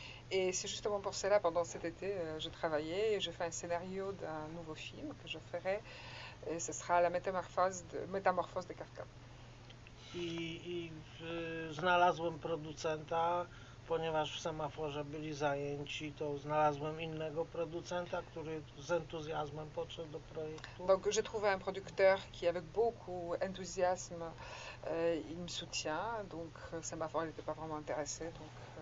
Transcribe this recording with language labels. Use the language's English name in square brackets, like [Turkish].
[French] Et c'est justement pour cela, pendant cet été, je travaillais et j'ai fait un scénario d'un nouveau film que je ferai. Et ce sera la métamorphose de Kafka. [Polish] I znalazłem producenta, ponieważ w semaforze byli zajęci, to znalazłem innego producenta, który z entuzjazmem podszedł do projektu. [French] Donc j'ai trouvé un producteur qui avec beaucoup d'enthousiasme il me soutient, donc semafor n'était pas vraiment intéressé, donc